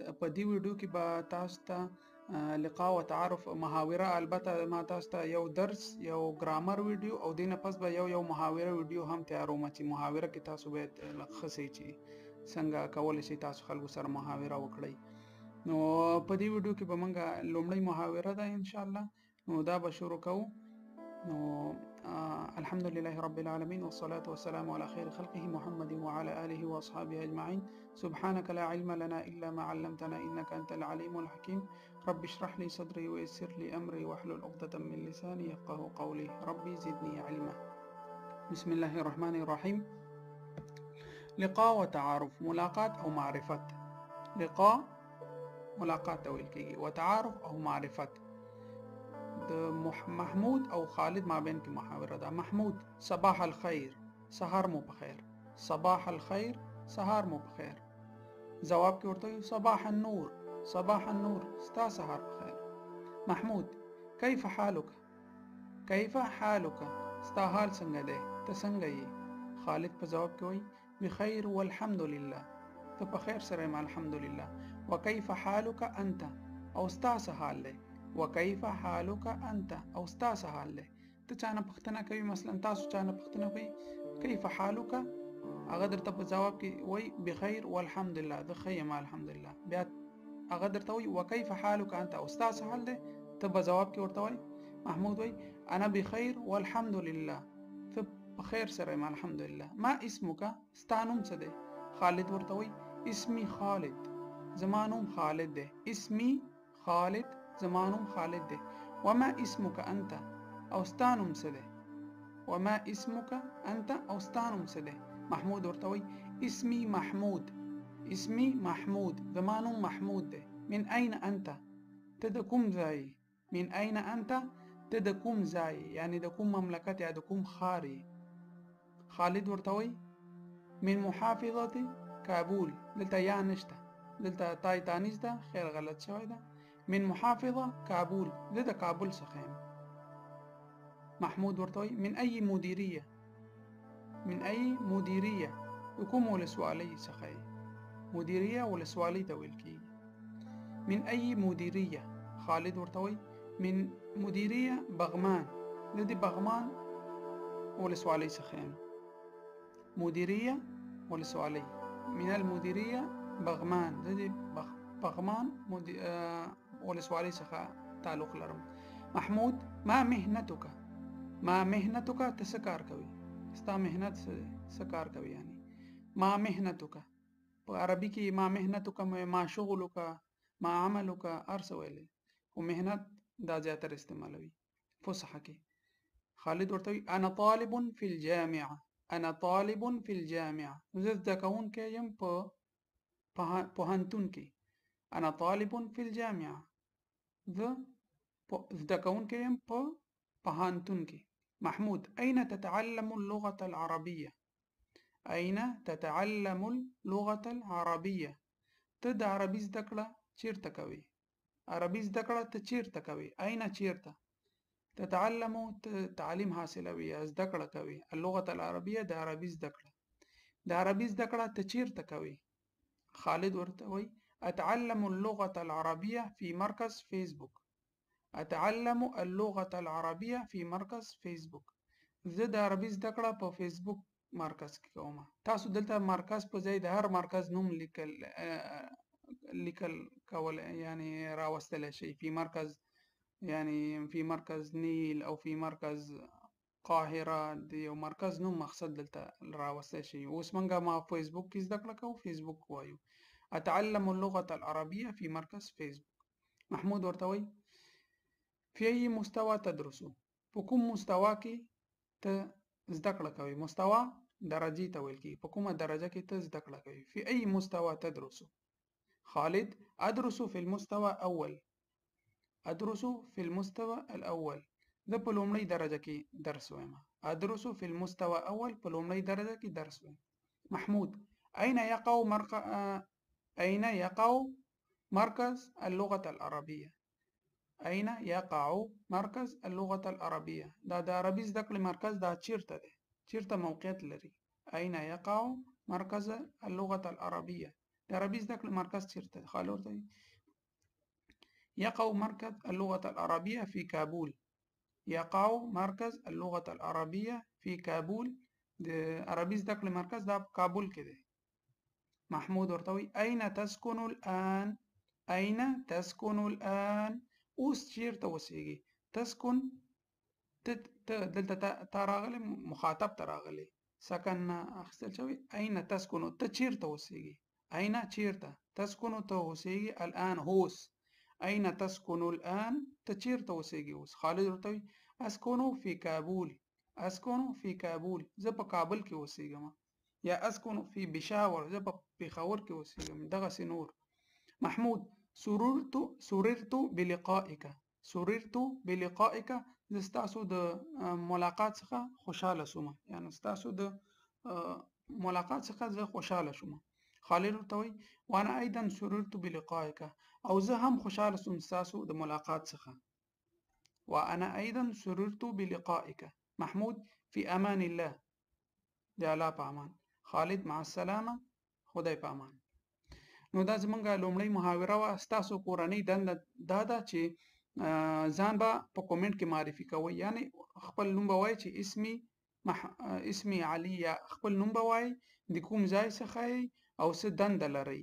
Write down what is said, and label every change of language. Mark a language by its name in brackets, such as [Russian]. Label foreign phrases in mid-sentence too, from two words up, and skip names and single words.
[Pashto] په دې ویډیو کې به تاسو ته [Arabic] لقاء و تعارف [Pashto] محاوره، البته ما تاسو ته یو درس، یو ګرامر ویډیو او دینه پس به یو محاوره ویډیو هم تیاروم چې محاوره کې تاسو باید لخصي چې څنګه کولای شئ تاسو خلکو سره محاوره وکړئ. نو په دې ویډیو کې به موږ لومړی محاوره ده [Arabic] ان شاء الله. [Pashto] نو دا به شروع کوو. [Arabic] الحمد لله رب العالمين والصلاة والسلام على خير خلقه محمد وعلى آله وأصحابه أجمعين. سبحانك لا علم لنا إلا ما علمتنا إنك أنت العليم الحكيم. رب اشرح لي صدري ويسر لي أمري واحلل عقدة من لساني يفقه قولي. ربي زدني علما. بسم الله الرحمن الرحيم. لقاء وتعارف، ملاقات أو معرفة. لقاء ملاقات تويل وتعارف أو معرفة. [Pashto] محمود او خالد مابین کې محاوره ده. [Arabic] محمود صباح الخير، [Pashto] سهار مو بخیر. [Arabic] صباح الخير، [Pashto] سهار مو بخیر. جواب کې ورته [Arabic] صباح النور، صباح النور، [Pashto] ستا سهار بخیر. [Arabic] محمود كيف حالك، كيف حالك، [Pashto] ستا حال څنګه دی، ته څنګه یې. خالد په جواب کې وایي [Arabic] بخیر والحمد لله، [Pashto] ته په خیر سره یم [Arabic] الحمد لله. وكيف حالك انت، [Pashto] او ستا څه حال دی. [Arabic] وكيف حالك انت، [Pashto] او ستا څه حال دی. ته چانه پوښتنه کوي، مثلا تاسو چانه پوښتنه کوي [Arabic] كيف حالك، [Pashto] هغه درته په جواب کې وایي [Arabic] بخیر والحمد لله، [Pashto] زه ښه یم [Arabic] الحمد لله. [Pashto] بیا هغه درته وایي [Arabic] وكيف حالك انت، [Pashto] او ستا څه حال دی. ته په جواب کې ورته وایي محمود وایي [Arabic] انا بخیر والحمد لله، [Pashto] ته په خیر سره یم [Arabic] الحمد لله. ما اسمك، [Pashto] ستا نوم څه دی. خالد ورته وایي [Arabic] اسمي خالد، [Pashto] زما نوم خالد دی. [Arabic] اسمي خالد، [Pashto] زما نوم خالد دی. [Arabic] وما اسمك انت، [Pashto] او ستا نوم څه دی. [Arabic] وما اسمك انت، [Pashto] او ستا نوم څه دی. محمود ورته وایي [Arabic] اسمي محمود، اسمي محمود، [Pashto] زما نوم محمود دی. [Arabic] من اين انت، [Pashto] ته د کوم ځای. [Arabic] من اين انت، [Pashto] ته د کوم ځای، یعنی د کوم مملکت یا د کوم ښار یې. خالد ورته وایي [Arabic] من محافظة کابل، [Pashto] دلته یا نشته، دلته تای تانیز ده، خیر غلط شوی ده. [Arabic] من محافظة كابول، [Pashto] زه د کابل څخه یم. محمود ورته وایي [Arabic] من أي مديرية، من أي مديرية، [Pashto] د کوم ولسوالۍ څخه یې. مديرية ولسوالۍ ته ویل کیږي. [Arabic] من أي مديرية. [Pashto] خالد ورته وایي [Arabic] من مديرية بغمان، [Pashto] زه د بغمان ولسوالۍ څخه یم. مديرية ولسوالۍ، [Arabic] من المديرية بغمان، [Pashto] زه د بغمان ولسوالۍ څخه تعلق لرم. محمود [Arabic] ما مهنتك، ما مهنتك، [Pashto] ته څه کار کوي، ستا مهنت څه کار کوي. یعنی [Arabic] ما مهنتك [Pashto] په عربي کې [Arabic] ما مهنتك، ما شغلك، ما عملك، [Pashto] هر څه ویلی، خو مهنت دا زیاتره استعمالوي فصحه کې. [Arabic] خالد [Pashto] ورته وایي [Arabic] انا طالب في الجامعه، انا طالب في الجامعه، [Pashto] زه زده کوونکی یم په پوهنتون کې. [Arabic] انا طالب في الجامعه، [Pashto] زه زده کوونکی یم په پوهنتون کې. [Arabic] محمود أين تتعلم اللغة العربية، أين تتعلم اللغة العربية، [Pashto] ته د عربي زده کړه چیرته کوي. عربي زده کړه ته چیرته کوي. أين چیرته. تتعلم تعلیم حاصلوي یا زده کړه کوي. [Arabic] اللغة العربية [Pashto] د عربي زده کړه. د عربي زده کړه ته چیرته کوي. [Arabic] خالد [Pashto] ورته وایي [Arabic] أتعلم اللغة العربية في مركز فيسبوك، أتعلم اللغة العربية في مركز فيسبوك، [Pashto] زه د عربي زده کړه په فیسبوک مرکز کې کوم. تاسو دلته مرکز په ځای د هر مرکز نوم لیکل کول، یعنی راوستلی شي. [Arabic] في مرکز، [Pashto] یعنی [Arabic] في مرکز نیل [Pashto] او [Arabic] في مرکز قاهره، [Pashto] د یو مرکز نوم مقصد دلته راوستلی شي. اوس موږ ما فیسبوک کې زده کړه کوو، فیسبوک وایو. [Arabic] أتعلم اللغة العربية في مركز فيسبوك. محمود [Pashto] ورته وایي [Arabic] في أي مستوى تدرس، [Pashto] په کوم مستوا کې ته زده کړه کوي. مستوا درجې ته ویل کېږي، په کومه درجه کې ته زده کړه کوي. [Arabic] في أي مستوى تدرس. خالد أدرس في المستوى أول، أدرس في المستوى الأول، [Pashto] زه په لومړۍ درجه کې درس وایم. [Arabic] أدرس في المستوى أول، [Pashto] په لومړۍ درجه کې درس وایم. [Arabic] محمود أين يقع مركز اللغة العربية، أين يقع مركز اللغة العربية، [Pashto] دا د عربي زده کړې مرکز دا چیرته دی، چیرته موقعیت لري. [Arabic] أين يقع مركز اللغة العربية؟ [Pashto] د عربي زده کړې مرکز چیرته دی؟ [Arabic] خالي [Pashto] ورته وي [Arabic] يقع مركز اللغة العربية في كابول. يقع مركز اللغة العربية في كابول. [Pashto] د عربي زده کړې مرکز دا په کابل کې دی. [Arabic] محمود [Pashto] ورته وي [Arabic] أين تسكن الآن؟ أين تسكن الآن؟ [Pashto] اوس چیرته اوسېږي؟ تسكن دلته تا راغلی مخاطب ته راغلی سکن اخیستل شوی. [Arabic] أين تسكن [Pashto] ته چیرته اوسېږي؟ أين چیرته؟ تسكن ته اوسېږي الآن هوس. [Arabic] أين تسكن الآن [Pashto] ته چیرته اوسېږي اوس؟ خالد ورته وي [Arabic] أسكن في كابول. أسكن في كابول [Pashto] زه په کابل کې اوسېږم. یا [Arabic] أسكن في بشاور [Pashto] زه په پېښور کې اوسېږم. دغسې نور. [Arabic] محمود سررت بلقائك. سررت بلقائك [Pashto] زه ستاسو د ملاقات څخه خوشحاله شوم. یعنی ستاسو د ملاقات څخه زه خوشحاله شوم. خالد ورته وایي [Arabic] وانا ايضا سررت بلقائك [Pashto] او زه هم خوشحاله شوم ستاسو د ملاقات څخه. [Arabic] وانا ايضا سررت بلقائك. [Pashto] محمود [Arabic] في امان الله. [Pashto] د الله په امان. [Arabic] خالد مع السلامه. [Pashto] خدای په امان. نو دا زمونږ لومړی محاوره وه. ستاسو کورنۍ دنده دا ده چې ځان به په کومنټ کې معرفي کوئ. یعنی خپل نوم به وایئ چې [Arabic] اسمي علي، [Pashto] یا خپل نوم به وایئ، د کوم ځای څخه یې او څه دنده لرئ.